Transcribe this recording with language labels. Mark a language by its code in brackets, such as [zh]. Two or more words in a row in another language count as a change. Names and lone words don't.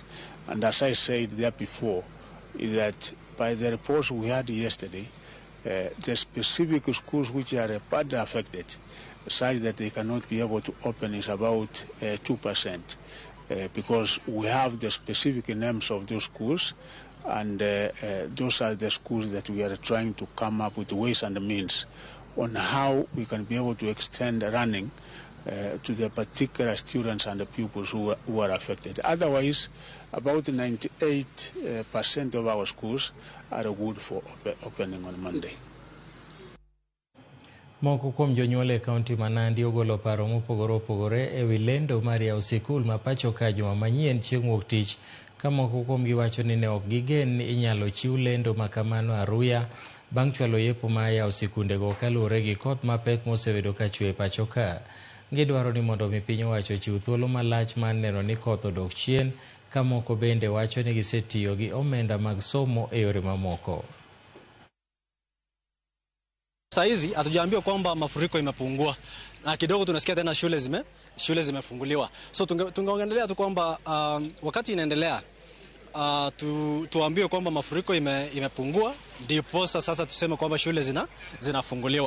[en] And as I said there before, is that by the reports we had yesterday, the specific schools which are badly affected, such that they cannot be able to open, is about 2%, because we have the specific names of those schools, and those are the schools that we are trying to come up with ways and means on how we can be able to extend running to the particular students and the pupils who are affected. Otherwise, about 98% of our schools are good for opening on Monday. [luo] Moko kuom jonyuol e kaunti ma Nandi ogolo paro mopogore opogore e wi lendo mar yawo sikul ma pacho ka juma manyien chieng' wuok tich, ka moko kuom giwacho ni ne ok gigen ni inyalo chiw lendo makamano aruya bang' chwalo yepo ma yawo sikundego kaluwore gi koth mapek mosebedo ka chwe pacho ka. Gidwaro ni mondo mi piny owacho chiw thuolo malach mar neno ni koth odok chien, ka moko bende wacho ni gisetiyo gi omenda mag somo e yore mamoko. [sw] Saizi hatujaambiwa kwamba mafuriko imepungua, na kidogo tunasikia tena shule zimefunguliwa. So tungeongelea tu kwamba wakati inaendelea tuambiwe kwamba mafuriko imepungua, ndipo sasa tuseme kwamba shule zinafunguliwa.